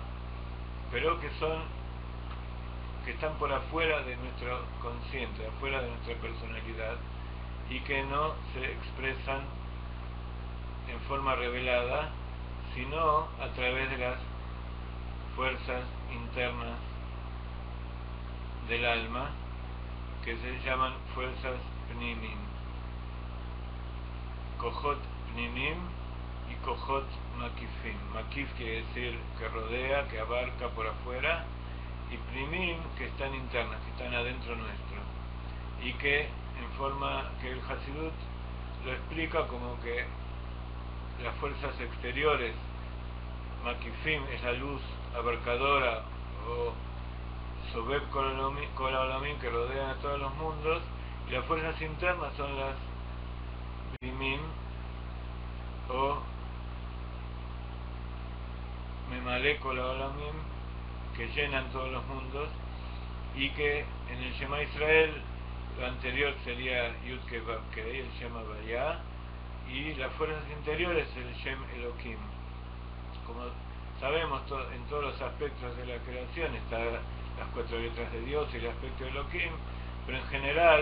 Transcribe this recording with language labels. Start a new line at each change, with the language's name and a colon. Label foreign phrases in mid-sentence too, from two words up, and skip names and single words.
Spanish: pero que están por afuera de nuestro consciente, afuera de nuestra personalidad, y que no se expresan en forma revelada, sino a través de las fuerzas internas del alma, que se llaman fuerzas pnimim,
Hebrew: kohot pnimim
Spanish: y
Hebrew: kohot makifim.
Spanish: Makif quiere decir que rodea, que abarca por afuera, y pnimim, que están internas, que están adentro nuestro, y que en forma que el Hasidut lo explica como que las fuerzas exteriores, makifim, es la luz abarcadora, o
Hebrew: sobeb kol haolamim,
Spanish: que rodean a todos los mundos, y las fuerzas internas son las pnimim, o
Hebrew: memalé kol haolamim,
Spanish: que llenan todos los mundos, y que en el Shema Israel lo anterior sería Yud Kei Vav Kei, el Shema Vayá, y las fuerzas interiores el Shem Elohim. Como sabemos, en todos los aspectos de la creación están las cuatro letras de Dios y el aspecto de Elohim, pero en general,